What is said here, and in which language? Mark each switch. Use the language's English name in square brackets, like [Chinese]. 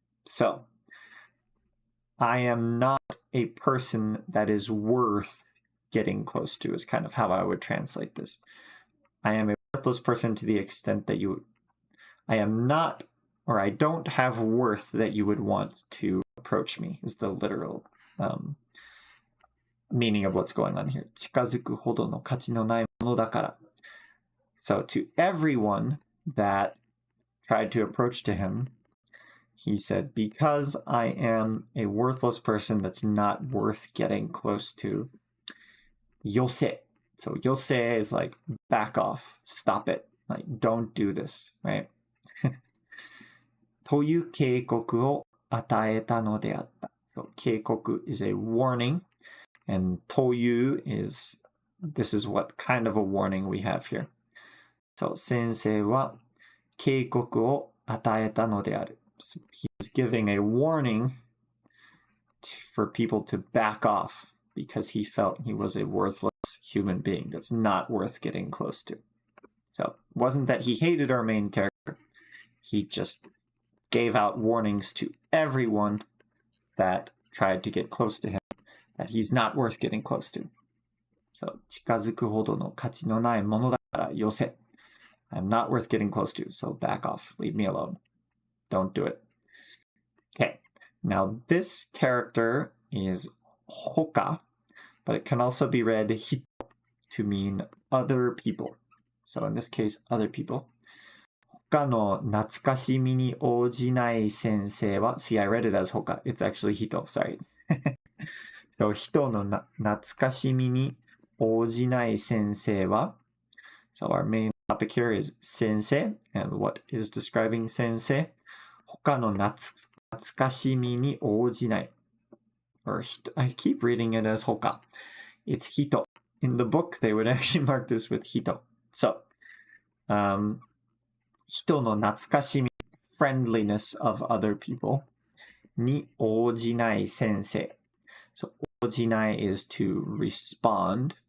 [English] So, I am not a person that is worth getting close to is kind of how I would translate this. I am a worthless person to the extent that I am not, or I don't have worth that you would want to approach me is the literal meaning of what's going on here. [Japanese] 近づくほどの価値のないものだから. [English] So to everyone that tried to approach to him, he said, because I am a worthless person that's not worth getting close to, yose. So yose is like back off, stop it, like don't do this, right? [Japanese] という警告を与えたのであった. [English] So 警告 is a warning, and という is, this is what kind of a warning we have here. [Japanese] So 先生は警告を与えたのである. [English] So he was giving a warning for people to back off because he felt he was a worthless human being that's not worth getting close to. So it wasn't that he hated our main character. He just gave out warnings to everyone that tried to get close to him that he's not worth getting close to. [Japanese] So 近づくほどの価値のないものだからよせ. [English] I'm not worth getting close to, so back off. Leave me alone. Don't do it. Okay, now this character is hoka, but it can also be read hito to mean other people. So in this case, other people. [Japanese] 他の懐かしみに応じない先生は, [English] see, I read it as hoka. It's actually hito, sorry. So [Japanese] 人の懐かしみに応じない先生は, [English] so our main topic here is sensei, and what is describing sensei? [Japanese] 他の懐かしみに応じない. [English] Or I keep reading it as hoka. It's hito. In the book, they would actually mark this with hito. So, 人の懐かしみ, friendliness of other people, に応じない先生. So, 応じない is to respond.